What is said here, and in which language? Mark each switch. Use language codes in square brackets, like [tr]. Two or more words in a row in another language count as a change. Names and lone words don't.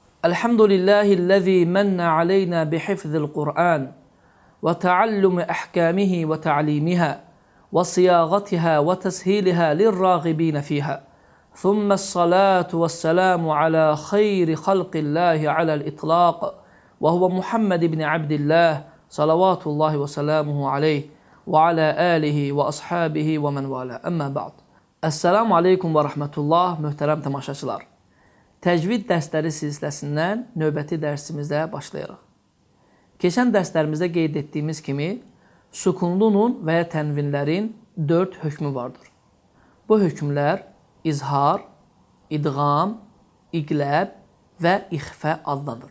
[ar] الحمد لله الذي منّ علينا بحفظ القرآن وتعلم أحكامه وتعليمها وصياغتها وتسهيلها للراغبين فيها. ثم الصلاة والسلام على خير خلق الله على الإطلاق وهو محمد بن عبد الله صلوات الله وسلامه عليه وعلى آله وأصحابه ومن والى. أما بعد. السلام عليكم [az] və rəhmətullah, möhtərəm tamaşaçılar. Təcvid dərsləri silsiləsindən növbəti dərsimizdə başlayırıq. Keçən dərslərimizdə qeyd etdiyimiz kimi, sukunlu nun və ya tənvinlərin 4 hökmü vardır. Bu hökmlər izhar, idğam, iqləb və ixfə adlanır.